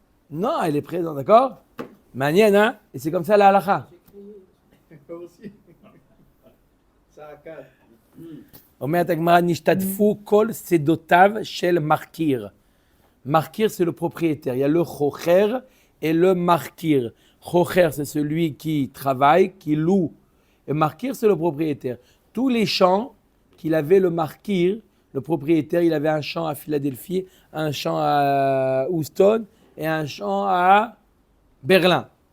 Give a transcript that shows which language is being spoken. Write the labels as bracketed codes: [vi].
[fr] Non, elle est présente, d'accord? Manienne, hein? Et c'est comme ça la halakha. Toi aussi. Ça a quatre. [he] אומרת הגמרא, נשתתפו כל שדותיו של מרקיר. [fr] Markir, c'est le propriétaire. Il y a le chocher et le markir. Chocher, c'est celui qui travaille, qui loue. Et markir, c'est le propriétaire. Tous les champs qu'il avait, le markir, le propriétaire, il avait un champ à Philadelphie, un champ à Houston et un champ à Berlin.